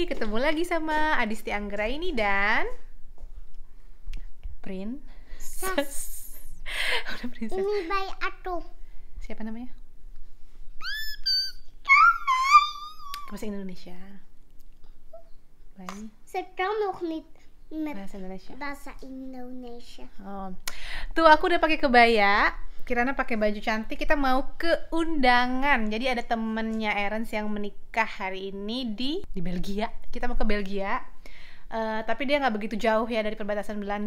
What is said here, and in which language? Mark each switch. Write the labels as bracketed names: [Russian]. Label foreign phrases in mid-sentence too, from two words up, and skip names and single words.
[Indonesian] Ketemu lagi sama Adisti Anggraini dan Princess. Udah Princess. Ini bayi atuh. Siapa namanya? Bahasa Indonesia. Bayi. [Dutch] Sedang nog niet met [Indonesian] Bahasa Indonesia. bahasa Indonesia. Oh. Tuh aku udah pakai kebaya. Kirana pakai baju cantik, kita mau ke undangan. Jadi ada temennya Erens yang menikah hari ini di Belgia. Kita mau ke Belgia, tapi dia nggak begitu jauh ya dari perbatasan Belanda.